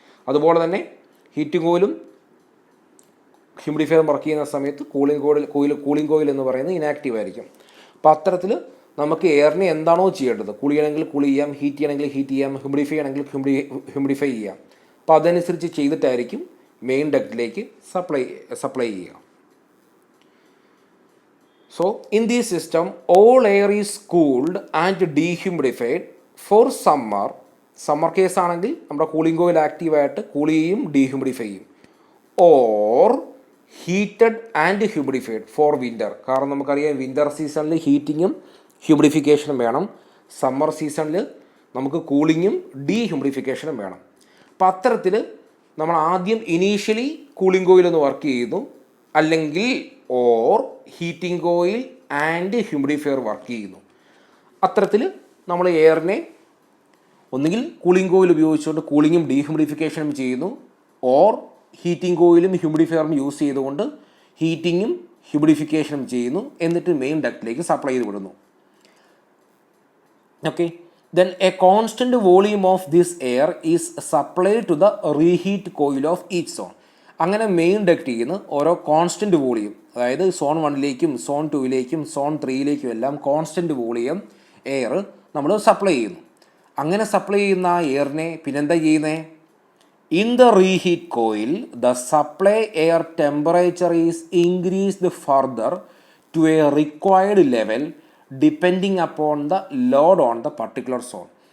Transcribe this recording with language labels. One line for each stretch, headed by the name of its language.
Malayalam: അതുപോലെ തന്നെ heating കോയിലും ഹ്യൂമിഡിഫയറും work ചെയ്യുന്ന സമയത്ത് കൂളിംഗ് കോയിൽ എന്ന് പറയുന്നത് ഇനാക്റ്റീവ് ആയിരിക്കും. അപ്പോൾ അത്തരത്തിൽ നമുക്ക് എയറിനെ എന്താണോ ചെയ്യേണ്ടത്, കൂൾ ചെയ്യണമെങ്കിൽ കൂൾ ചെയ്യാം, ഹീറ്റ് ചെയ്യണമെങ്കിൽ ഹീറ്റ് ചെയ്യാം, ഹ്യൂമിഡിഫൈ ചെയ്യണമെങ്കിൽ ഹ്യൂമിഡിഫൈ ചെയ്യാം. അപ്പോൾ അതനുസരിച്ച് ചെയ്തിട്ടായിരിക്കും മെയിൻ ഡക്റ്റിലേക്ക് സപ്ലൈ ചെയ്യുക.
English: So in this system all air is cooled and dehumidified for summer
Malayalam: case ആണെങ്കിൽ നമ്മുടെ കൂളിംഗ് കോയിൽ ആക്റ്റീവായിട്ട് കൂൾ ചെയ്യും, ഡീഹ്യൂമിഡിഫൈ ചെയ്യും.
English: Or heated and humidified for winter.
Malayalam: കാരണം നമുക്കറിയാം വിൻ്റർ സീസണിൽ ഹീറ്റിങ്ങും ഹ്യൂമിഡിഫിക്കേഷനും വേണം, സമ്മർ സീസണിൽ നമുക്ക് കൂളിങ്ങും ഡീഹ്യൂമിഡിഫിക്കേഷനും വേണം. അപ്പോൾ അത്തരത്തിൽ നമ്മൾ ആദ്യം ഇനീഷ്യലി കൂളിംഗ് കോയിൽ ഒന്ന് വർക്ക് ചെയ്യുന്നു, അല്ലെങ്കിൽ or heating coil and humidifier work ചെയ്യുന്നു. അത്തരത്തിൽ നമ്മൾ എയറിനെ ഒന്നുകിൽ കൂളിംഗ് കോയിൽ ഉപയോഗിച്ചുകൊണ്ട് കൂളിങ്ങും ഡീഹ്യൂമിഡിഫിക്കേഷനും ചെയ്യുന്നു, ഓർ ഹീറ്റിംഗ് കോയിലും ഹ്യൂമിഡിഫയറും യൂസ് ചെയ്തുകൊണ്ട് ഹീറ്റിങ്ങും ഹ്യൂമിഡിഫിക്കേഷനും ചെയ്യുന്നു, എന്നിട്ട് മെയിൻ ഡക്റ്റിലേക്ക് സപ്ലൈ ചെയ്ത് വിടുന്നു.
English: Okay, then a constant volume of this air is supplied to the reheat coil of each zone.
Malayalam: അങ്ങനെ മെയിൻ ഡക്റ്റിൽ നിന്ന് ഓരോ കോൺസ്റ്റൻറ്റ് വോളിയം, അതായത് സോൺ 1ലേക്കും സോൺ 2ലേക്കും സോൺ 3ലേക്കും എല്ലാം കോൺസ്റ്റൻറ്റ് വോളിയം എയർ നമ്മൾ സപ്ലൈ ചെയ്യുന്നു. അങ്ങനെ സപ്ലൈ ചെയ്യുന്ന ആ എയറിനെ പിന്നെന്താ ചെയ്യുന്നത്?
English: In the reheat coil the supply air temperature is increased further to a required level depending upon the load on the particular zone.